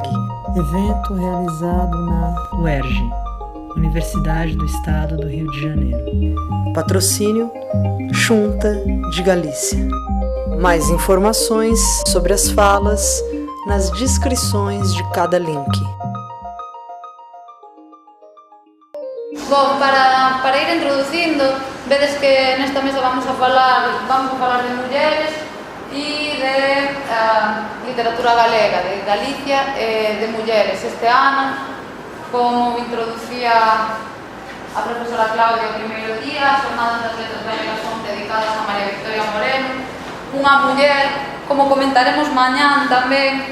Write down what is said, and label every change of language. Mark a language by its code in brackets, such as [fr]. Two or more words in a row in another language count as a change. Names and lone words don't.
[pt] Evento realizado na UERJ, Universidade do Estado do Rio de Janeiro. Patrocínio: Xunta de Galícia. Mais informações sobre as falas nas descrições de cada link. [gl] Bom, para ir introducindo, vedes que nesta mesa vamos a falar de mulleres e de literatura galega, de Galicia e de mulleres. Este ano, como introducía a profesora Claudia o primeiro día, as Jornadas das Letras Galegas son dedicadas a María Victoria Moreno, unha muller, como comentaremos mañán tamén.